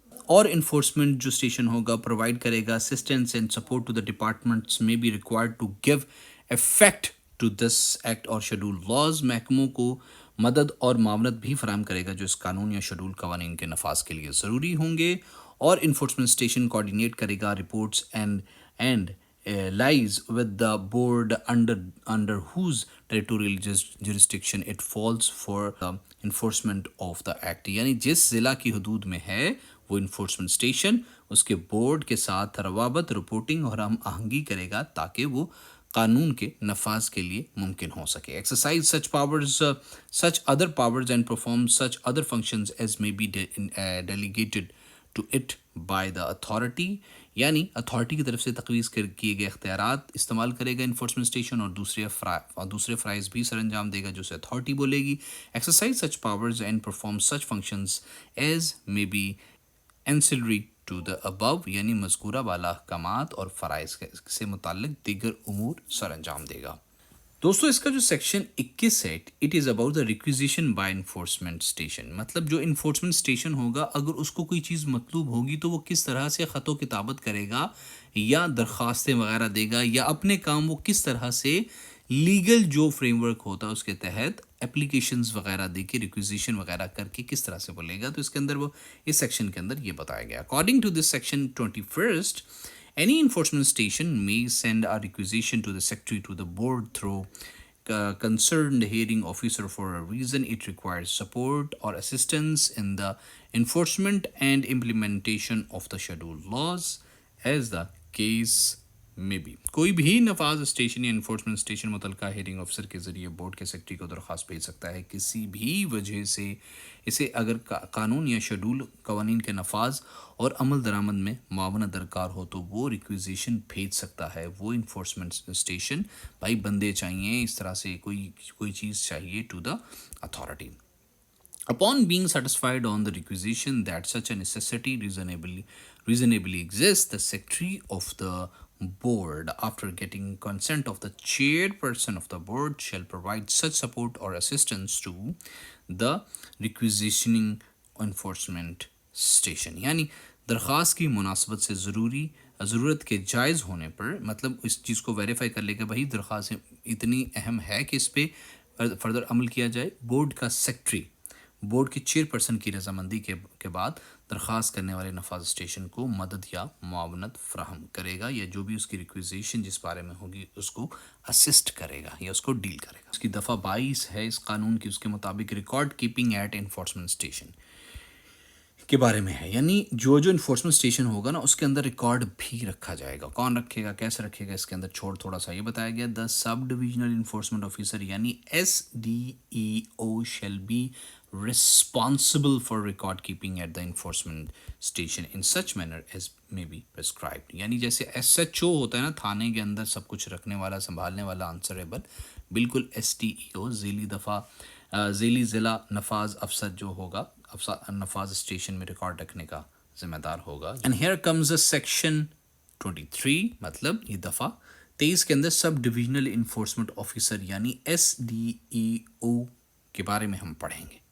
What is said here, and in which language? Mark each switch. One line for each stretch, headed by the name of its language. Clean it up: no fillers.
Urdu: اور انفورسمنٹ جو اسٹیشن ہوگا پرووائڈ کرے گا
English: assistance and support to the departments may be required to give effect to this act اور schedule laws,
Urdu: محکموں کو مدد اور معاونت بھی فراہم کرے گا جو اس قانون یا شیڈول قوانین کے نفاذ کے لیے ضروری ہوں گے. اور انفورسمنٹ اسٹیشن کوآرڈینیٹ کرے گا
English: Reports and lies with the board under whose territorial jurisdiction it falls for the enforcement of the act.
Urdu: یعنی جس ضلع کی حدود میں ہے وہ انفورسمنٹ اسٹیشن اس کے بورڈ کے ساتھ روابط رپورٹنگ اور ہم آہنگی کرے گا تاکہ وہ قانون کے نفاذ کے لیے ممکن ہو سکے.
English: Exercise such powers such other powers and perform such other functions as may be delegated to it by the authority.
Urdu: یعنی اتھارٹی کی طرف سے تجویز کیے گئے اختیارات استعمال کرے گا انفورسمنٹ اسٹیشن اور دوسرے فرائض بھی سر انجام دے گا جو اسے اتھارٹی بولے گی.
English: exercise such powers and perform such functions as may be ancillary to the above,
Urdu: یعنی مذکورہ بالا احکامات اور فرائض سے متعلق دیگر امور سر انجام دے گا. دوستو اس کا جو سیکشن 21 ہے
English: It is about the requisition by enforcement station.
Urdu: مطلب جو انفورسمنٹ اسٹیشن ہوگا اگر اس کو کوئی چیز مطلوب ہوگی تو وہ کس طرح سے خط و کتابت کرے گا یا درخواستیں وغیرہ دے گا یا اپنے کام وہ کس طرح سے لیگل جو فریم ورک ہوتا ہے اس کے تحت اپلیکیشنز وغیرہ دے کے ریکویزیشن وغیرہ کر کے کس طرح سے بولے گا. تو اس کے اندر وہ اس سیکشن کے اندر یہ بتایا گیا.
English: according to this section 21 any enforcement station may send a requisition to the secretary to the board through concerned hearing officer for a reason it requires support or assistance in the enforcement and implementation of the scheduled laws as the case
Urdu: میں بھی. کوئی بھی نفاذ station یا enforcement station متعلقہ hearing officer کے ذریعے board کے سیکرٹری کو درخواست بھیج سکتا ہے کسی بھی وجہ سے اسے اگر قانون یا شیڈول قوانین کے نفاذ اور عمل درآمد میں معاونت درکار ہو تو وہ ریکویزیشن بھیج سکتا ہے. وہ انفورسمنٹ اسٹیشن بھائی بندے چاہیے اس طرح سے کوئی چیز چاہیے to the authority.
English: Upon being satisfied on the requisition that such a necessity reasonably exists, the secretary of the board, after getting consent of the chairperson of the board, shall provide such support or assistance to the requisitioning enforcement station.
Urdu: یعنی درخواست کی مناسبت سے ضرورت کے جائز ہونے پر مطلب اس چیز کو ویریفائی کر لے کہ بھائی درخواست اتنی اہم ہے کہ اس پہ فردر عمل کیا جائے. بورڈ کا سیکٹری بورڈ کے چیئر پرسن کی رضامندی کے بعد درخواست کرنے والے نفاذ اسٹیشن کو مدد یا معاونت فراہم کرے گا یا جو بھی اس کی ریکویزیشن جس بارے میں ہوگی اس کو اسسٹ کرے گا یا اس کو ڈیل کرے گا. اس کی دفعہ 22 ہے اس قانون کی، اس کے مطابق
English: record keeping at enforcement station
Urdu: کے بارے میں ہے. یعنی جو انفورسمنٹ اسٹیشن ہوگا نا اس کے اندر ریکارڈ بھی رکھا جائے گا. کون رکھے گا کیسے رکھے گا اس کے اندر تھوڑا سا یہ بتایا گیا.
English: The sub divisional enforcement officer یعنی SDEO shall be responsible for record keeping at the enforcement station in such manner as may be prescribed.
Urdu: یعنی جیسے SHO ہوتا ہے نا تھانے کے اندر سب کچھ رکھنے والا سنبھالنے والا آنسریبل، بالکل STEO ذیلی ضلع نفاذ افسر جو ہوگا نفاذ اسٹیشن میں ریکارڈ رکھنے کا ذمہ دار ہوگا.
English: and here comes a section
Urdu: 23 مطلب یہ دفعہ 23 کے اندر سب ڈویژنل انفورسمنٹ آفیسر یعنی SDEO کے بارے میں ہم پڑھیں گے.